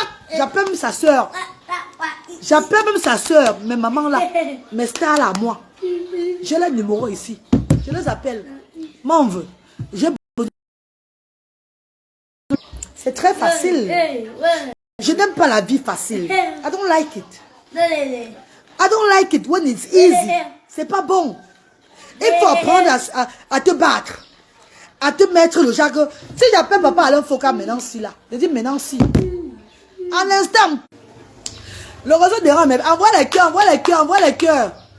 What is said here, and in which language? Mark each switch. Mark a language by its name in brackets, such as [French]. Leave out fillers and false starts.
[French] J'appelle même sa soeur. J'appelle même sa soeur, mes mamans là, mes stars là, moi. J'ai le numéro ici. Je les appelle. M'en veux. C'est très facile. Je n'aime pas la vie facile. [English] I don't like it. I don't like it when it's easy. [French] C'est pas bon. Il faut apprendre à te battre. À te mettre le jargon. Si j'appelle papa Alain Foka maintenant si là. Je dis maintenant si. En instant. Le réseau des rangs, mais envoie les cœurs, envoie les cœurs, envoie les cœurs.